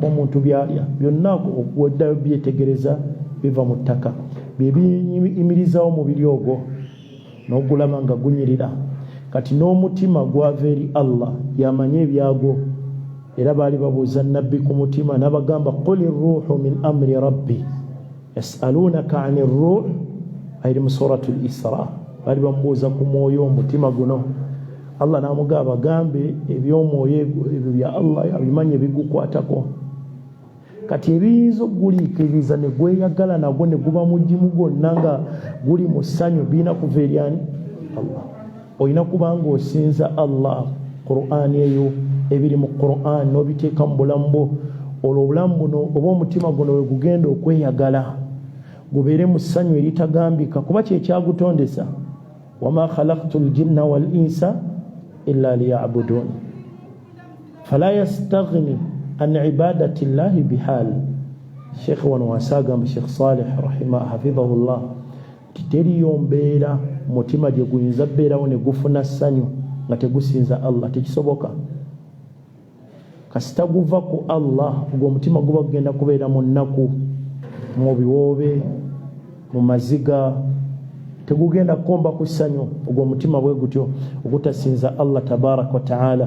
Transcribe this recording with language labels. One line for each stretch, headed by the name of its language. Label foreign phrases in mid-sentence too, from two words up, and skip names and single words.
Ganda: Omuntu byalya byonna okuweddayo byetegereza biva mu ttaka, bye biyimirizawo omubiri ogwo n'ogulaba nga gunyirira. Kati n'omutima gwava eri Allah yamanye ebyagwo, era baali babuuza nabbi ku mutima n'abagamba
Arabic: قل روح من أمر ربي يسألونك عن روح
Ganda: ayiri mu suratul Isra. Baali bamubuuza ku mwoyo omutima guno Allah n'amugamba gambe eby'omwoyo ebyo bya Allah abimanye bigukwatako. Kati ebiyinza okuguliikiriza ne gweyagala nagwo ne guba mugimu gwonna nga guli mu ssanyu birina kuva eri ani? Allah. Olina kuba ng'osinza Allah. Qur'an eyo ebiri mu Qur'an n'obiteeka mu bulamu bwo, olwo obulamu buno oba omutima guno we gugenda okweyagala gubeere mu ssanyu eritagambika, kuba kye kyagutondesa.
Arabic: وما خلقت الجن والإنس إلا ليعبدون فلا يستغني عن عبادة الله بحال.
Ganda: Sheikh wano wasagamba Sheikh Salih hafidhahullah teriyo mbeera mutima gye guyinza bbeerawo ne gufuna ssanyu nga tegusinza Allah, tekisoboka. Kasita guva ku Allah ogwo omutima guba gugenda kubeera mu nnaku, mu biwoobe, mu maziga, tegugenda kukomba ku ssanyu ogwo omutima bwe gutyo ogutasinza Allah
Arabic: تبارك وتعالى.